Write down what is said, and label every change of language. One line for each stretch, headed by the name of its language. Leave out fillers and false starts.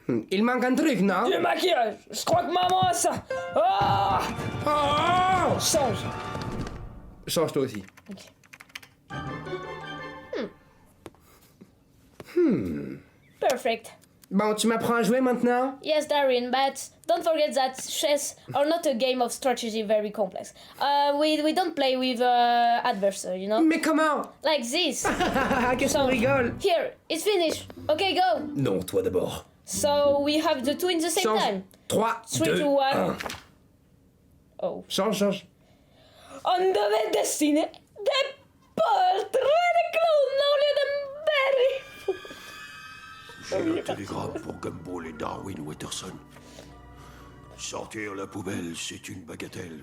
French: Il manque un truc, non? Du maquillage. Je crois que maman a ça. Ah! Oh! Change. Change toi aussi. Ok.
English: Perfect.
French: Bon, tu m'apprends à jouer maintenant?
English: Yes, Darren, but don't forget that chess are not a game of strategy very complex. We don't play with adversary, you know?
French: Mais comment?
English: Like this.
French: Qu'est-ce qu'on rigole?
English: Here, it's finished. Okay, go.
French: Non, toi d'abord.
English: So we have the two in the same
French: Change.
English: time. 3, 3, 2, 2, 1. 1. Oh. Change.
French: On devait dessiner des portraits de clowns au lieu de Barry. J'ai un télégramme pour Gumball et Darwin Watterson. Sortir la poubelle, c'est une bagatelle.